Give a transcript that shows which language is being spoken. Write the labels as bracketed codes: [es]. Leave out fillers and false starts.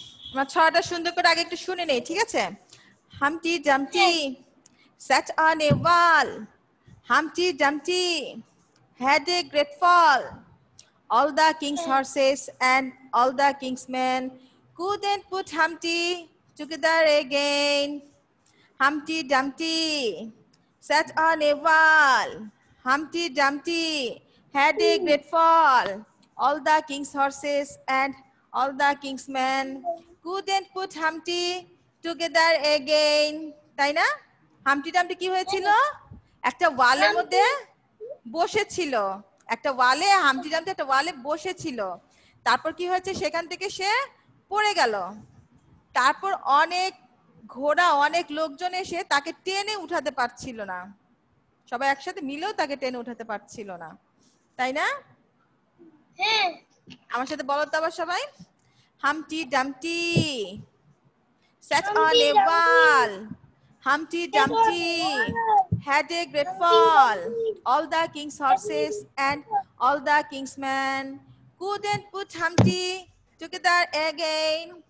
[bn] আমরা ছড়াটা সুন্দর করে আগে একটু শুনে নেই, ঠিক আছে? [en] Humpty Dumpty sat on a wall. Humpty Dumpty had a great fall. All the king's horses and all the king's men couldn't put Humpty together again. Humpty Dumpty sat on a wall. Humpty Dumpty had a great fall. All the king's horses and all the king's men couldn't put Humpty together again. [bn] তাই না? হামটি ডামটি কি হয়েছিল? একটা ওয়ালের মধ্যে বসেছিল। একটা ওয়ালে হামটি ডামটি একটা ওয়ালে বসেছিল। তারপর কি হয়েছে? সেখান থেকে সে পড়ে গেল। তারপর অনেক ঘোড়া, অনেক লোকজন এসে তাকে টেনে উঠাতে পারছিল না। সবাই একসাথে মিলেও তাকে টেনে উঠাতে পারছিল না, তাই না? হ্যাঁ। আমার সাথে বলো তো আবার সবাই। [en] Humpty Dumpty sat on a wall. Humpty Dumpty had a great fall. All the king's horses and all the king's men couldn't put Humpty together again.